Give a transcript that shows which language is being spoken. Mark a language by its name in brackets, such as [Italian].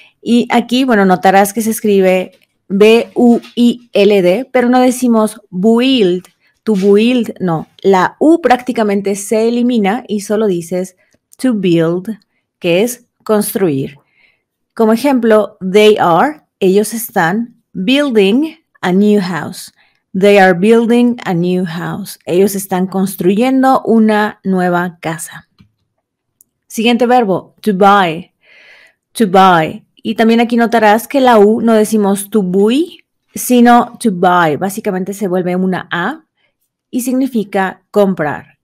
[Spanish] Y aquí, bueno, notarás que se escribe B-U-I-L-D, pero no decimos build, to build, no. La U prácticamente se elimina y solo dices to build, que es construir. Como ejemplo, ellos están [English] building a new house. They are building a new house. [Spanish] Ellos están construyendo una nueva casa. Siguiente verbo, to buy. Y también aquí notarás que la U no decimos to buy, sino to buy. Básicamente se vuelve una A y significa comprar.